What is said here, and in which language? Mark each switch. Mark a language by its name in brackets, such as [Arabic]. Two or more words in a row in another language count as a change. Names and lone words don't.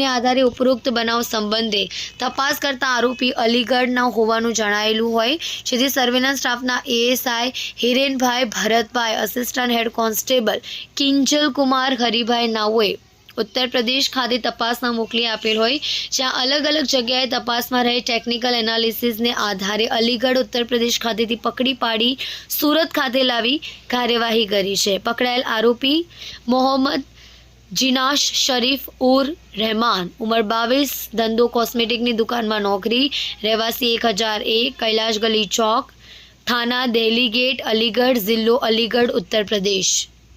[Gujarati] આધારે ઉપરોક્ત બનાવ સંબંધે તપાસ કરતા આરોપી અલીગઢના હોવાનું જણાયેલું હોય જેથી સર્વેલન્સ સ્ટાફના એએસઆઈ હિરેનભાઈ ભરતભાઈ, [English] assistant head constable [Gujarati] કિંજલ કુમાર હરિભાઈ નાઓએ ઉત્તર પ્રદેશ ખાતે તપાસમાં મોકલી આપેલ હોય જ્યાં અલગ અલગ જગ્યાએ તપાસમાં રહે ટેકનિકલ એનાલિસિસને આધારે અલીગઢ ઉત્તર પ્રદેશ ખાતેથી પકડી પાડી સુરત ખાતે લાવી કાર્યવાહી કરી છે। પકડાયેલ આરોપી મોહમ્મદ જીનાશ શરીફ ઉર રહેમાન, ઉંમર 22, ધંધો કોસ્મેટિકની દુકાનમાં નોકરી, રહેવાસી 1001 कैलाश गली चौक, थाना दिल्ली गेट, अलीगढ़, जिलो अलीगढ़, उत्तर प्रदेश।